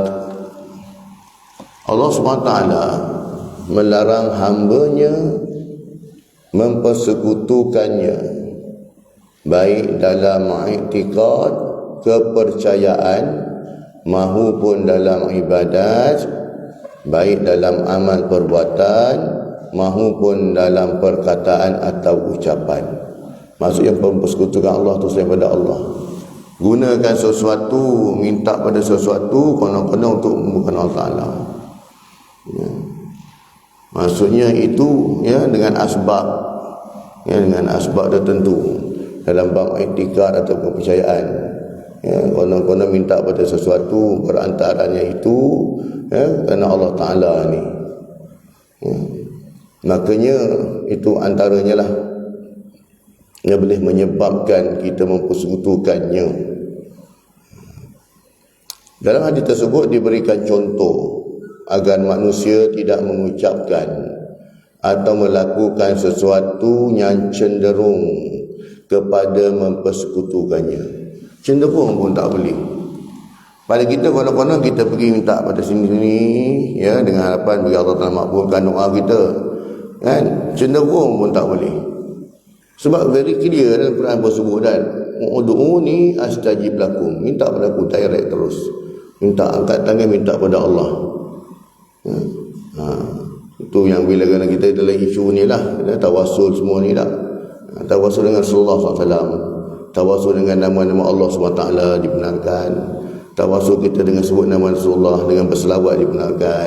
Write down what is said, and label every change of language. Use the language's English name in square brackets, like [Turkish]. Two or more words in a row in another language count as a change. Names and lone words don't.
[Malay] Allah SWT melarang hambanya mempersekutukannya, baik dalam i'tiqad, kepercayaan, mahupun dalam ibadat, baik dalam amal perbuatan mahupun dalam perkataan atau ucapan. Maksudnya mempersekutukan Allah tu selain pada Allah. Gunakan sesuatu, minta pada sesuatu konon-konon untuk bukan Allah Ta'ala. Ya. Maksudnya itu, ya, dengan asbab, ya, dengan asbab tertentu dalam bab i'tikad atau kepercayaan. Ya, konon-konon minta pada sesuatu, berantaranya itu, ya, kerana Allah Ta'ala ni. Ya. Makanya itu antaranya lah yang boleh menyebabkan kita mempersekutukannya. Dalam hadis tersebut diberikan contoh agar manusia tidak mengucapkan atau melakukan sesuatu yang cenderung kepada mempersekutukannya. Cenderung pun tak boleh. Pada kita konon-konon kita pergi minta pada sini-sini, ya, dengan harapan bagi Allah Ta'ala makbulkan doa kita, kan? Cenderung pun tak boleh. Sebab [English] very clear [Malay] dalam Quran bersebut, dan [Arabic] ادعوني أستجب لكم, [Malay] minta pada aku direct terus. Minta, angkat tangan minta pada Allah. Itu yang bila kita dalam isu ni lah, tawassul semua ni lah. Tawassul dengan Rasulullah SAW, tawassul dengan nama-nama Allah SWT dibenarkan, tawassul kita dengan sebut nama Rasulullah, dengan berselawat dibenarkan.